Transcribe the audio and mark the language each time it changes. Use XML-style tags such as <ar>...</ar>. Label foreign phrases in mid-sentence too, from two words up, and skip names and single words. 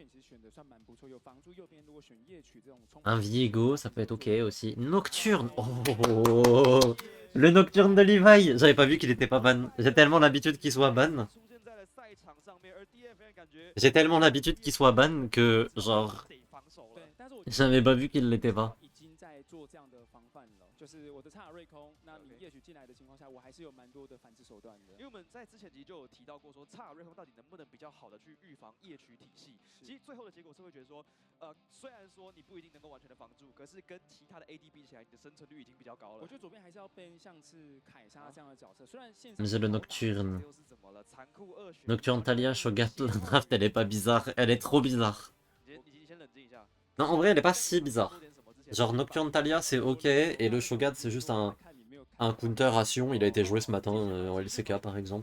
<fr>Un Viego, ça peut être ok aussi. Nocturne. Oh, le Nocturne de Levi. J'avais pas vu qu'il était pas ban. J'ai tellement l'habitude qu'il soit ban. J'ai tellement l'habitude qu'il soit ban que genre... J'avais pas vu qu'il l'était pas.</fr> <zh>就是我的插瑞空，那你夜曲进来的情况下，我还是有蛮多的反制手段的。因为我们在之前其实就有提到过说，插瑞空到底能不能比较好的去预防夜曲体系？其实最后的结果是会觉得说，虽然说你不一定能够完全的防住，可是跟其他的 AD 比起来，你的生存率已经比较高了。我觉得左边还是要背像是凯莎这样的角色，虽然现</zh> <fr>在。le Nocturne. Nocturne Talia, Shogat, la draft elle est pas bizarre, elle est trop bizarre. Non en vrai elle est pas si bizarre. Genre Nocturne Talia c'est ok et le Shogat c'est juste un counter à Sion, il a été joué ce matin en LCK par exemple.</fr>